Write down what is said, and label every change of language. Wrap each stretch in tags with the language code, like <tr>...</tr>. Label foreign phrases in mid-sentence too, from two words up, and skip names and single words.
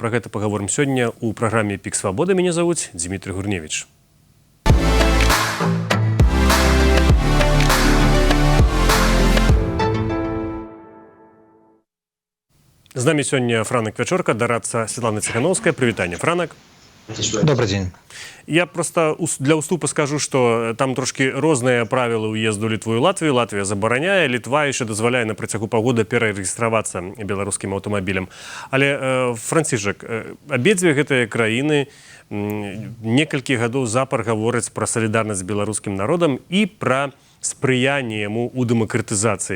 <be>Пра гэта пагаворым сёння ў праграме «Пік Свабоды». Мяне завуць Дмітрий Гурневіч. З намі сёння Франак Вячорка, дарадца Светлана Ціхановская. Прывітанне, Франак.</be> <ru>Добрый день. Я просто для уступа скажу, что там</ru> <be>трошки розныя правілы ўезду Літву і Латвію. Латвія забараняе, Літва яшчэ дазваляе на працягу паўгода перарэгістравацца беларускім аўтамабілем. Але, Францішак, абедзве гэтыя краіны некалькі гадоў запар гавораць пра салідарнасць з беларускім народам і пра спрыянне яму ў дэмакратызацыі.</be>